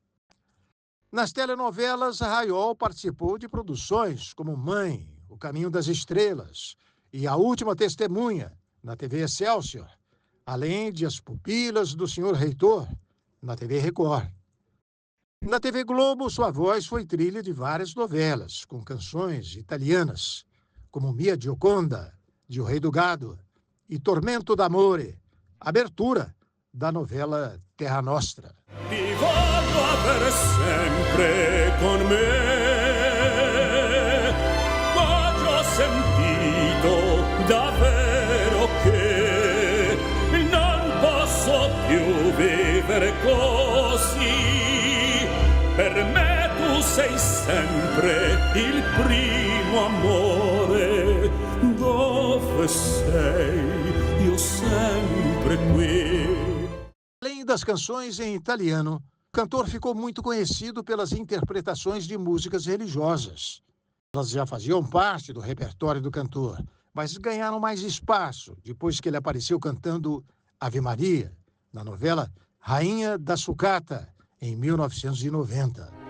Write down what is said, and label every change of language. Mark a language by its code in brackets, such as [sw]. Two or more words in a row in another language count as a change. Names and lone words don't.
[pt] Nas telenovelas, Raiol participou de produções como Mãe, O Caminho das Estrelas e A Última Testemunha, na TV Excelsior, além de As Pupilas do Senhor Reitor, na TV Record. Na TV Globo, sua voz foi trilha de várias novelas, com canções italianas, como Mia Gioconda, de O Rei do Gado, e Tormento d'Amore, abertura da novela Terra Nostra. [it] Ti voglio avere sempre con me, ma già sentito davvero che non posso più vivere così. Per me tu sei sempre il primo amore. Dove sei? Io sempre qui. [pt] Além das canções em italiano, o cantor ficou muito conhecido pelas interpretações de músicas religiosas. Elas já faziam parte do repertório do cantor, mas ganharam mais espaço depois que ele apareceu cantando Ave Maria, na Rainha da Sucata, em 1990.